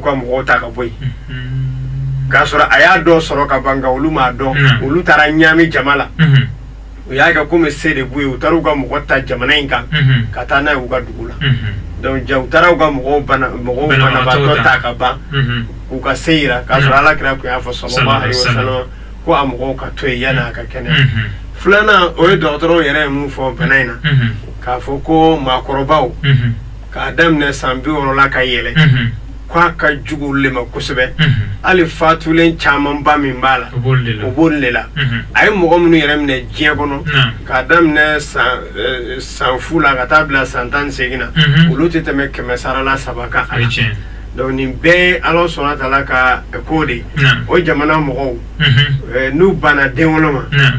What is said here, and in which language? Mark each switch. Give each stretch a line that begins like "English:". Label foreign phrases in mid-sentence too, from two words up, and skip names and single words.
Bambara: ka mɔgɔw ta ka bɔ yen k'a sɔrɔ a y'a dɔ sɔrɔ ka ban nka olu m'a dɔn olu taara ɲaami jama la u y'a kɛ komi se de b'u ye u taara u ka mɔgɔ ta jamana in kan ka taa n'a ye u ka dugu la donc u taara u ka mɔgɔw banabaatɔ ta ka ban k'u ka se yira k'a sɔrɔ Ala kira kun y'a fɔ
Arabic: صلى الله عليه وسلم
Bambara: ko a mɔgɔw ka to yen yan'a ka kɛnɛya filanan o ye dɔgɔtɔrɔw yɛrɛ ye mun fɔ bana in na k'a fɔ ko maakɔrɔbaw k'a daminɛ san 60 la ka yɛlɛ k'a ka jugu olu de ma kosɛbɛ hali fatulen camanba min b'a la o b'olu de la a ye mɔgɔ minnu yɛrɛ minɛ diɲɛ kɔnɔ k'a daminɛ san fu la ka taa bila san 18 na olu tɛ tɛmɛ 100 sarala 3 kan a la donc nin bɛɛ Ala sɔnna Taala ka ko de o jamana mɔgɔw n'u banna den wolo ma